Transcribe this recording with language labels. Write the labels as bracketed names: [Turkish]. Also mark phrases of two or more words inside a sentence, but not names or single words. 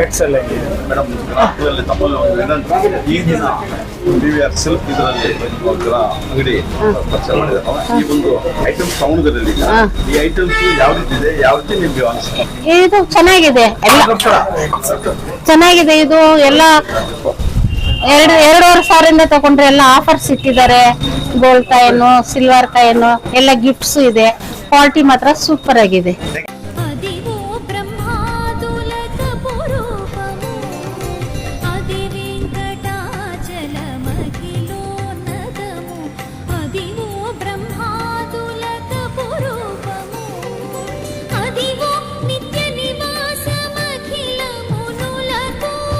[Kannada] ಮೇಡಮ್, ಗ್ರಾಹಕರಲ್ಲಿ ತಮ್ಮಲ್ಲಿ ಒಂದು ವಿನಂತಿ. ಈ ದಿನ PVR ಸಿಲ್ಕ್ ಇದರಲ್ಲಿ ಅಂಗಡಿ ಪರಿಚಯ ಮಾಡಿದಾರಲ್ಲ, ಈ ಒಂದು ಐಟಮ್ ಸೌಂದರ್ಯದಲ್ಲಿ ಈ ಐಟಮ್ಸ್ ಯಾವ ರೀತಿ ಇದೆ, ಯಾವ ರೀತಿ ನಿಮ್ಗೆ ಅನಿಸುತ್ತೆ? ಇದು ಚೆನ್ನಾಗಿದೆ, ಎಲ್ಲ ಚೆನ್ನಾಗಿದೆ. ಇದು ಎಲ್ಲ 2.5 ಸಾವಿರದಿಂದ ತಗೊಂಡ್ರೆ ಎಲ್ಲ ಆಫರ್ಸ್ ಇಟ್ಟಿದ್ದಾರೆ. ಗೋಲ್ಡ್ ಕಾಯಿನು, ಸಿಲ್ವರ್ ಕಾಯಿನು ಎಲ್ಲ ಗಿಫ್ಟ್ಸ್ ಇದೆ. ಕ್ವಾಲಿಟಿ ಮಾತ್ರ ಸೂಪರ್ ಆಗಿದೆ. [Telugu] అదివో బ్రహ్మాదులక పురూపము అది వెంకటాచలమఖిలో నదము అదివో బ్రహ్మాదులక పురూపము అదివో నిత్య నివాసమఖిల మునులకు